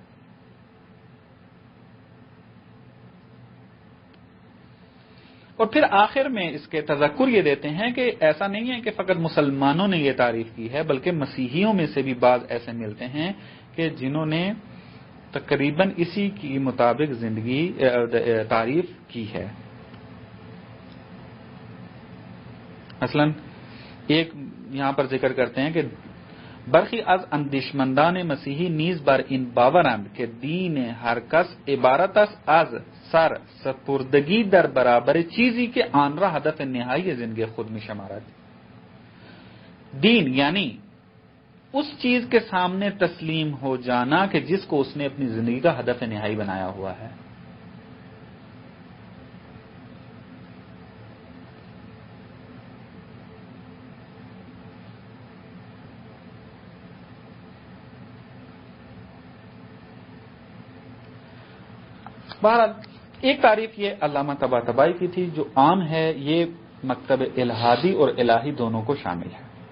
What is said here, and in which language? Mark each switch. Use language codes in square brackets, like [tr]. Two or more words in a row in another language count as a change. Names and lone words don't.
[ur] اور پھر آخر میں اس کے تذکر یہ دیتے ہیں کہ ایسا نہیں ہے کہ فقط مسلمانوں نے یہ تعریف کی ہے، بلکہ مسیحیوں میں سے بھی بعض ایسے ملتے ہیں کہ جنہوں نے تقریباً اسی کی مطابق زندگی تعریف کی ہے۔ مثلا ایک یہاں پر ذکر کرتے ہیں کہ [fa] برخی از اندیشمندان مسیحی نیز بر این باورند که دین هر کس عبارت است از سر سپردگی در برابر چیزی که آن را هدف نهایی زندگی خود می شمارد. [ur] دین یعنی اس چیز کے سامنے تسلیم ہو جانا کہ جس کو اس نے اپنی زندگی کا ہدف نہائی بنایا ہوا ہے. بہرحال ایک تعریف یہ علامہ طباطبائی کی تھی جو عام ہے، یہ مکتب الہادی اور الہی دونوں کو شامل ہے.